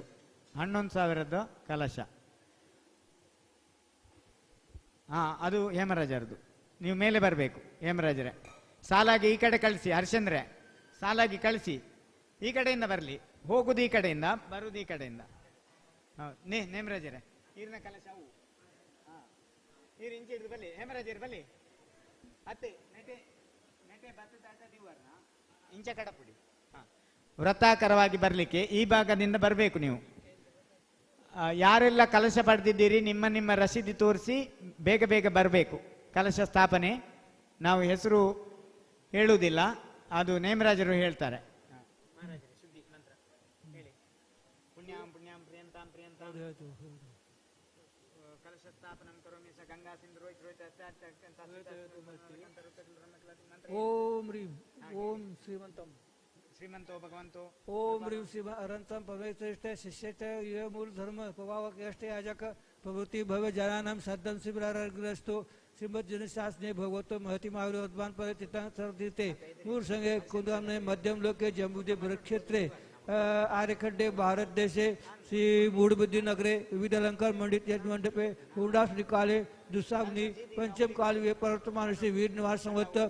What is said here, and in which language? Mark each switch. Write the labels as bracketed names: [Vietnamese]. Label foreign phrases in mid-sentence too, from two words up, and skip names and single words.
[Kannada] 11,000ದ ಕಲಶ ಅದು ಹೇಮರಾಜರದು. ನೀವು ಮೇಲೆ ಬರಬೇಕು ಹೇಮರಾಜರೇ. ಸಾಲಾಗಿ ಈ ಕಡೆ ಕಳಿಸಿ. ಹರ್ಷಂದ್ರೆ ಸಾಲಾಗಿ ಕಳಿಸಿ. ಈ ಕಡೆಯಿಂದ ಬರಲಿ. ಹೋಗುದು ಈ ಕಡೆಯಿಂದ, ಬರುವುದು ಈ ಕಡೆಯಿಂದ. [Tulu] ನೇಮರಾಜರೇ ಈರಿನ ಕಲಶ ಅವು ನೀರು ಇಂಚೆ ಹಿಡಿದು ಬಲ್ಲಿ. ಹೇಮರಾಜರು ಬಲ್ಲಿ. ಅತ್ತೆ ನೆಟೆ ನೆಟೆ ಬತ್ತ ನೀವರ್ನ ಇಂಚೆ ಕಡಪುಡಿ. [Kannada] ವೃತ್ತಾಕಾರವಾಗಿ ಬರಲಿಕ್ಕೆ ಈ ಭಾಗದಿಂದ ಬರಬೇಕು. ನೀವು ಯಾರೆಲ್ಲ ಕಲಶ ಪಡೆದಿದ್ದೀರಿ ನಿಮ್ಮ ರಸೀದಿ ತೋರಿಸಿ ಬೇಗ ಬೇಗ ಬರಬೇಕು. ಕಲಶ ಸ್ಥಾಪನೆ ನಾವು ಹೆಸರು ಹೇಳುವುದಿಲ್ಲ, ಅದು ನೇಮರಾಜರು ಹೇಳ್ತಾರೆ. [Sanskrit] ಪುಣ್ಯಾಂ ಪುಣ್ಯಾಂ ಕಲಶ ಸ್ಥಾಪನಂ ಕರೋಮಿ ಸ ಗಂಗಾ ಸಿಂಧು ರೋಹಿತ್ ಓಂ ರೀಂ ಓಂ ಶ್ರೀಮಂತಂ ಶ್ರೀಮಂತೋ ಭಗವಂತೋ ओम ह्रीं शिव अरंतम पवित्र शिष्यत ये मूल धर्म प्रभावक यष्ट याजक प्रभृति भव्य जनानाम सद्दम शिवरारग्रस्तो श्रीमद जनशास्त्रे भगवतो महति महावीरवान पर तितांग सर्वतीर्थे मूल संगे कुंदम ने मध्यम लोके जम्बुदे क्षेत्रे आर्यखंडे भारत देशे श्री मूढ़बुद्धि नगरे विविध अलंकार मंडित यज्ञ मंडपे पूर्णास निकाले दुस्साग्नि पंचम काल वे वर्तमान श्री वीर निवास संवत